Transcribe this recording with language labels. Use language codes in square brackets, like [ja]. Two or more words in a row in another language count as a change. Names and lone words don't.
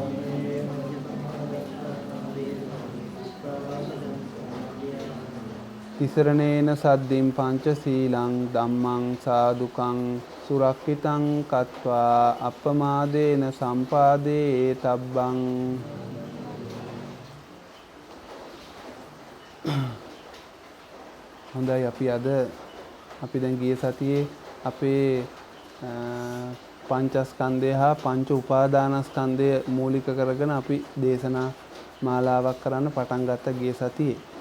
[pi] තිසරණේන සද්දින් පංචශීලං ධම්මං සාදුකං සුරක්ඛිතං කତ୍වා අප්පමාදේන සම්පාදේ තබ්බං. [si] හොඳයි, අපි දැන් ගිය සතියේ අපේ පංචස්කන්ධය හා පංච උපාදානස්කන්ධය මූලික කරගෙන අපි දේශනා මාලාවක් කරන්න පටන් ගත්ත ගිය සතියේ.